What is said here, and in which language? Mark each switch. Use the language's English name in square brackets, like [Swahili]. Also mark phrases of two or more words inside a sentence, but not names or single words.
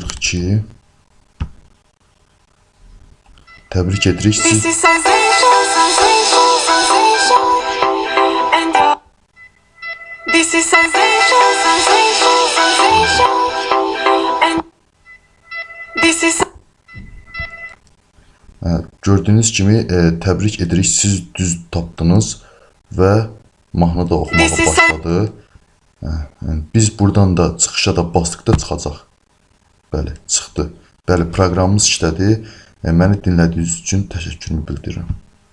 [Azerbaijani] ki, təbrik edirik [English] This [Azerbaijani] siz. [English] is sensation, sensation, sensation. And this is sensation, sensation, sensation. And this is [Azerbaijani] Gördüyünüz kimi təbrik edirik, siz düz tapdınız və mahnı da oxumağa başladı. Biz buradan da çıxışa da basdıqda çıxacaq. Bəli, çıxdı. Bəli, proqramımız işlədi. Məni dinlədiyiniz üçün təşəkkürümü bildirirəm.